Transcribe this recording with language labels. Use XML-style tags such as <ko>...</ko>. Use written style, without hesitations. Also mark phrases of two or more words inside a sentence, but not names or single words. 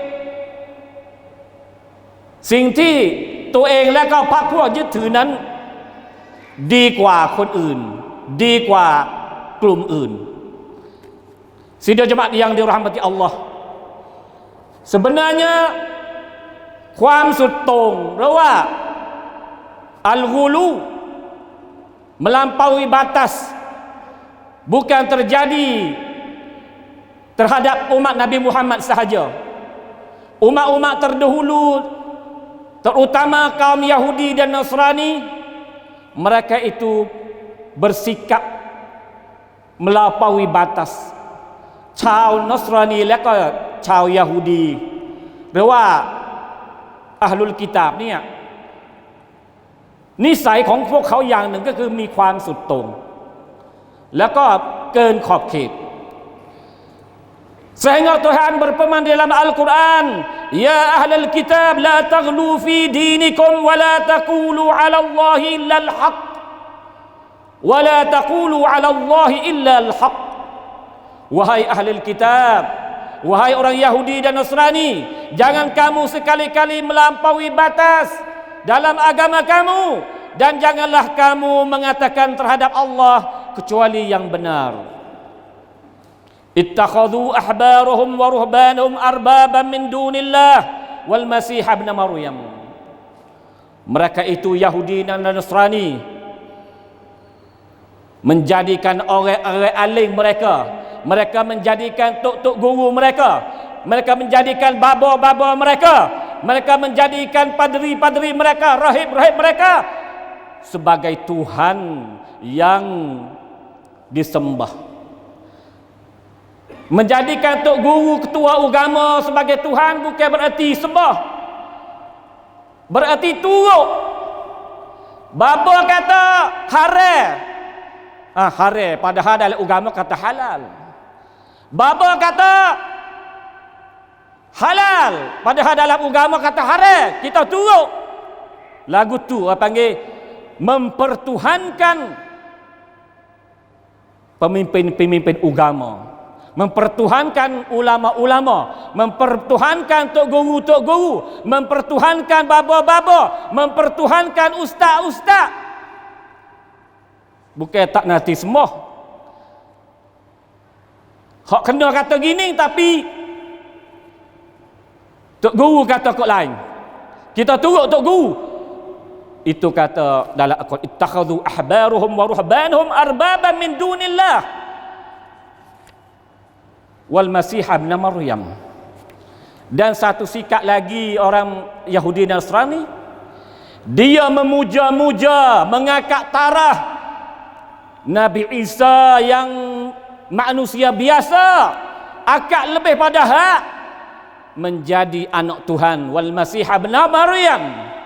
<th>สิ่งที่ตัวเองและก็พรรคพวกยึดถือนั้นดีกว่าคนอื่นดีกว่ากลุ่มอื่น</th> <ms>sidang jemaat yang dirahmati Allah sebenarnya</ms> <th>ความสุดโต่งหรือว่าอัลกุลู</th> <ms>melampaui batas bukan terjadi terhadap umat Nabi Muhammad sahaja. Umat-umat terdahulu terutama kaum Yahudi dan Nasrani mereka itu bersikap melampaui batas</ms> <th>ชาวนัสรานีและก็ชาวยาฮูดีหรือว่าอะห์ลุลกิตาบเนี่ย นิสัยของพวกเขาอย่างหนึ่งก็คือมีความสุดโต่งแล้วก็เกินข</th> <ms>อบเขต sehingga Tuhan berfirman dalam Al-Quran</ms> <ar>يا أهل الكتاب لا تغلوا في دينكم ولا تقولوا على الله إلا الحق ولا تقولوا على الله إلا الحق</ar> <ms>wahai ahlul kitab wahai orang Yahudi dan Nasrani jangan kamu sekali-kali melampaui batas dalam agama kamu dan janganlah kamu mengatakan terhadap Allah kecuali yang benar.</ms> <ar>اتخذوا أحبارهم ورهبانهم أربابا من دون الله والمسيح ابن مريم.</ar> <ms>Mereka itu Yahudi dan Nasrani menjadikan orang-orang alim mereka menjadikan tok-tok guru mereka menjadikan baba-baba mereka menjadikan padri-padri mereka, rahib-rahib mereka sebagai Tuhan yang disembah. Menjadikan tok guru ketua agama sebagai Tuhan bukan berarti sembah, berarti turut. Baba kata haram, haram padahal dalam agama kata halal. Baba kata halal padahal dalam agama kata haram, kita turut. Lagu tu apa panggil mempertuhankan pemimpin-pemimpin agama, mempertuhankan ulama-ulama, mempertuhankan tok guru, mempertuhankan baba-baba, mempertuhankan ustaz-ustaz. Bukan tak nanti semua hak kena kata gini tapi tok guru kata kok lain, kita turut tok guru. Itu kata dalam Al-Quran</ms> <ar>اتخذوا أحبارهم ورهبانهم أربابا من دون الله والمسيح ابن مريم.</ar> <ms>Dan satu sikap lagi orang Yahudi dan Nasrani, dia memuja-muja, mengangkat taraf Nabi Isa yang manusia biasa, akak lebih pada hak menjadi anak Tuhan</ms> <ar>والمسيح ابن مريم.</ar>